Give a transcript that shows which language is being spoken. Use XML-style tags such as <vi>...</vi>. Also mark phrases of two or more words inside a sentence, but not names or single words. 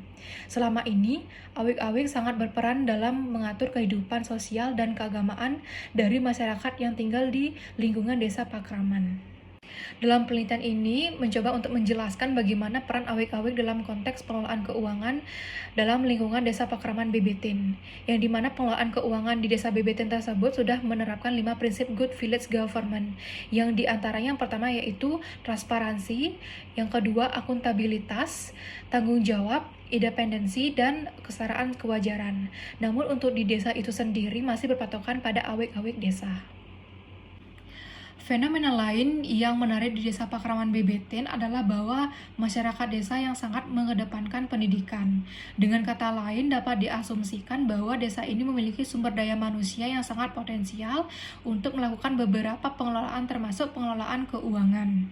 <id>Selama ini, awik-awik sangat berperan dalam mengatur kehidupan sosial dan keagamaan dari masyarakat yang tinggal di lingkungan desa pakraman. Dalam penelitian ini mencoba untuk menjelaskan bagaimana peran awik-awik dalam konteks pengelolaan keuangan dalam lingkungan desa pakraman Bebetin, yang dimana pengelolaan keuangan di desa Bebetin tersebut sudah menerapkan 5 prinsip</id> <en>good village government,</en> <id>yang diantaranya yang pertama yaitu transparansi, yang kedua akuntabilitas, tanggung jawab, independensi, dan kesetaraan kewajaran. Namun untuk di desa itu sendiri masih berpatokan pada awik-awik desa. Fenomena lain yang menarik di Desa Pakraman Bebetin adalah bahwa masyarakat desa yang sangat mengedepankan pendidikan. Dengan kata lain, dapat diasumsikan bahwa desa ini memiliki sumber daya manusia yang sangat potensial untuk melakukan beberapa pengelolaan termasuk pengelolaan keuangan.</id>